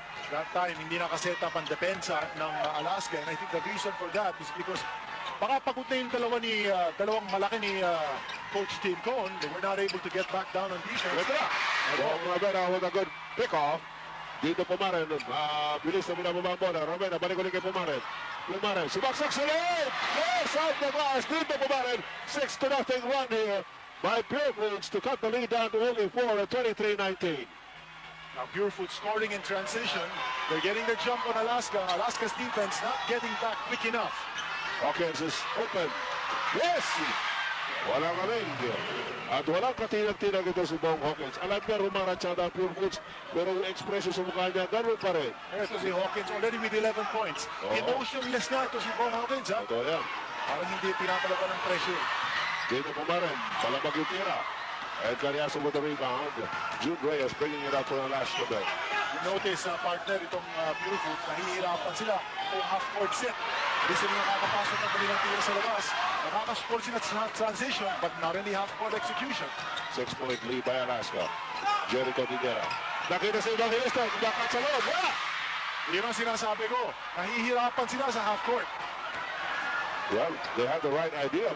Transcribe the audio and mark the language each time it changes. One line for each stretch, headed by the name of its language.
English: That time,
Filipino: hindi nakaset up ang depensa ng Alaska.
English: And I think the reason for that is because
Filipino: baka pagod na yung dalawang malaki ni
English: Coach Tim Cohn. They were not able to get back down on defense.
Filipino: Ito na.
English: Bong Ravena with a good pick-off.
Filipino: Dito Pumaren. Bilis na binababa ang bola. Ravena, balik ulit kay Pumaren. Pumaren, sumaksak sa loob.
English: Yes, out the glass.
Filipino: Dito Pumaren.
English: 6-0 run here by Purefoods to cut the lead down to only 4 at 23-19. Now Purefoods scoring in transition. They're getting the jump on Alaska. Alaska's defense not getting back quick enough. Hawkins is open. Yes!
Filipino: Walang aling. At walang katinag-tinag ito si Bong Hawkins. Alam niya rumaransyada ang Purefoods, pero yung expression sa mukha niya, gano'n pa rin. Ito si
English: Hawkins already with 11 points.
Filipino: Emotionless na ito si Bong Hawkins. Ha? Ito yan. Parang hindi pinapalaban ng pressure. Dito pa rin. Palabag yung tira.
English: And Cariaso with the rebound. June Reyes bringing it up for the last minute. You notice, partner,
Filipino: itong Purefoods, nahihirapan sila kung
English: half-court set.
Filipino: Hindi sila nakakapasok ng kanilang tira sa labas. Nakakascore sila sa transition,
English: but not really half-court execution. 6-point lead by Alaska.
Filipino: Jericho Tiguera. Nakita sa Evangelista. Bakat sa loob. Wala! Yun ang sinasabi ko. Nahihirapan sila sa half-court.
English: Well, they had the right idea.